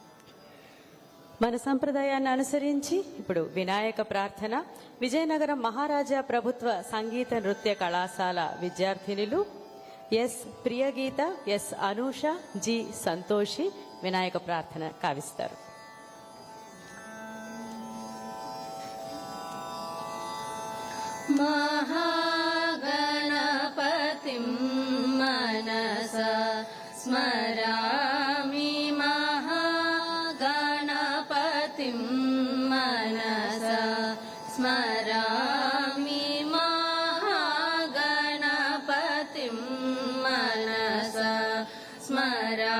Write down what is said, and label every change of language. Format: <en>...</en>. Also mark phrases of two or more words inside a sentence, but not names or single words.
<te>మన సంప్రదాయాన్ని అనుసరించి ఇప్పుడు వినాయక ప్రార్థన. విజయనగరం మహారాజా ప్రభుత్వ సంగీత నృత్య కళాశాల విద్యార్థినులు ఎస్ ప్రియగీత, ఎస్ అనూష, జి సంతోషి వినాయక ప్రార్థన కావిస్తారు.</te> <sa>महागणपतिं मनसा स्मरामि, महागणपतिं मनसा स्मरामि, महागणपतिं मनसा स्मरामि.</sa>